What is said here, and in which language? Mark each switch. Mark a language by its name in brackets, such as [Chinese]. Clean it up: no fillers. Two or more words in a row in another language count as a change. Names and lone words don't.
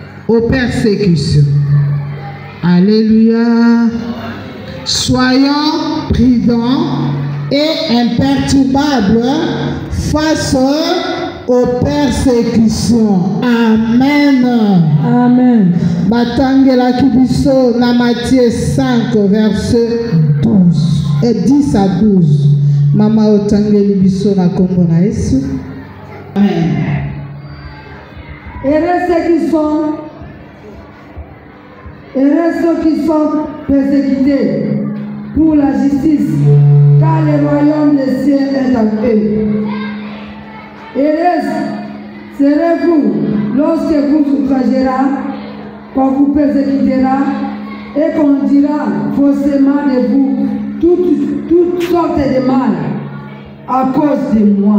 [French] aux persécutions. Alléluia. Soyons prudents et imperturbables face aux persécutions. Amen. Amen. [Lingala] Batangela kibiso na Matthieu 5 verset 12 et 10 à 12. Mama otangeli biso na kombo na Yesu. [French] Amen. Heureux ceux qui sont persécutés pour la justice, car le royaume des cieux est à eux. Heureux serez-vous lorsque vous outragera, qu'on vous persécutera et qu'on dira faussement de vous toutes sortes de mal à cause de moi.